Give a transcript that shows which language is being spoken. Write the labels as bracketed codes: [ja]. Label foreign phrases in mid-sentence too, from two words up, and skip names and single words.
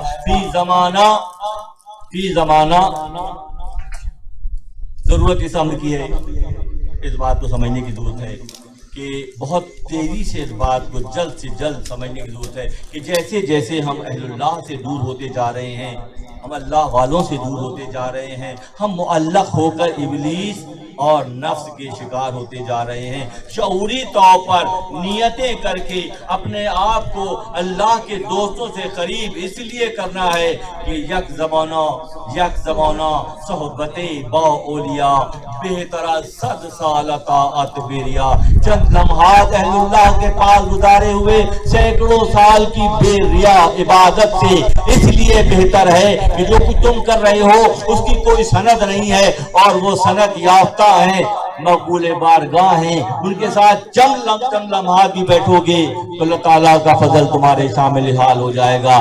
[ur] فی زمانہ ضرورت اس امر کی ہے, اس بات کو سمجھنے کی ضرورت ہے کہ بہت تیزی سے اس بات کو جلد سے جلد سمجھنے کی ضرورت ہے کہ جیسے جیسے ہم اہل اللہ سے دور ہوتے جا رہے ہیں, ہم اللہ والوں سے دور ہوتے جا رہے ہیں, ہم معلق ہو کر ابلیس اور نفس کے شکار ہوتے جا رہے ہیں. شعوری طور پر نیتیں کر کے اپنے آپ کو اللہ کے دوستوں سے قریب اس لیے کرنا ہے کہ [fa] یک زمانہ صحبت با اولیاء بہترا 100 سال طاعت بیریا. [ur] چند لمحات اہل اللہ کے پاس گزارے ہوئے سینکڑوں سال کی بے ریا عبادت سے اس لیے لیے بہتر ہے کہ جو کچھ تم کر رہے ہو اس کی کوئی سند نہیں ہے اور وہ سند یافتہ ہیں، مقبول بارگاہ ہیں، ان کے ساتھ چند لمحات بھی بیٹھو گے تو اللہ تعالیٰ کا فضل تمہارے شامل حال ہو جائے گا۔